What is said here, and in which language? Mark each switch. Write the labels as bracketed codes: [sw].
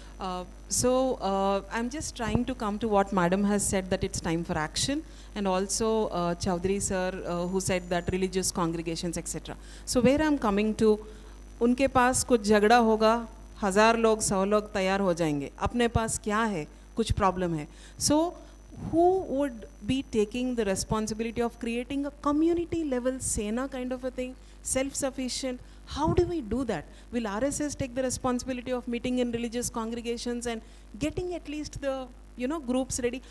[en] I'm just trying to come to what Madam has said, that it's time for action, and also Chowdhury sir who said that religious congregations, etc. So where I'm coming to, [hi] उनके पास कुछ झगड़ा होगा, 1000 लोग 100 लोग तैयार हो जाएंगे. अपने पास क्या है? कुछ problem है. [en] So who would be taking the responsibility of creating a community level Sena kind of a thing, self-sufficient? How do we do that? Will RSS take the responsibility of meeting in religious congregations and getting at least the groups ready?